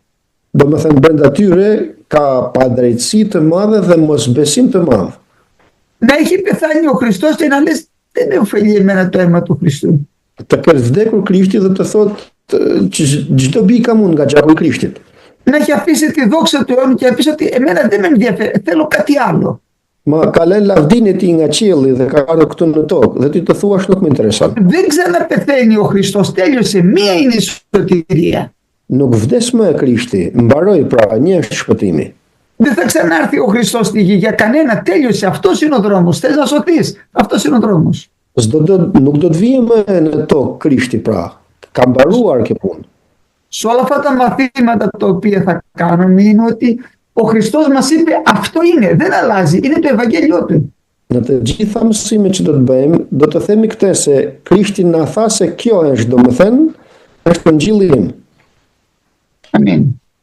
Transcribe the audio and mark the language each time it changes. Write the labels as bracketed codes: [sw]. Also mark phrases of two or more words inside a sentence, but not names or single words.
[sq] Domethënë brenda tyre ka padrejtësi të madhe dhe mosbesim të madh. [el] Να έχει πεθάνει ο Χριστός και να λες δεν με ωφελεί εμένα το αίμα του Χριστού. [sq] Të ketë vdekur Krishti dhe të thotë çdo bi kam unë nga gjaku i Krishtit. [el] Να έχει αφήσει τη δόξα του αιώνου και να πεις ότι εμένα δεν με ενδιαφέρει, θέλω κάτι άλλο. [sq] Ma ka lënë lavdinë e tij nga qielli dhe ka ardhur këtu në tokë dhe ti të thuash nuk më intereson. [el] Δεν ξαναπεθαίνει ο Χριστός, τέλειωσε, μία είναι η σωτηρία. [sq] Nuk vdes më Krishti, mbaroi pra, një është shpëtimi. [el] Δεν θα ξανάρθει ο Χριστός στη γη για κανένα, τέλειωσε, αυτός είναι ο δρόμος, θες να σωθείς, αυτός είναι ο δρόμος. [sq] Nuk do të vijë më në tokë Krishti pra, ka mbaruar kjo punë. [el] Σε όλα αυτά τα μαθήματα τα οποία θα κάνουμε είναι ότι ο Χριστός μας είπε αυτό είναι, δεν αλλάζει, είναι το Ευαγγέλιο του. [sq] Në të gjitha mësimet që do të bëjmë, do të themi këtë se Krishti na tha se kjo është, domethënë, është Ungjilli im. Amin.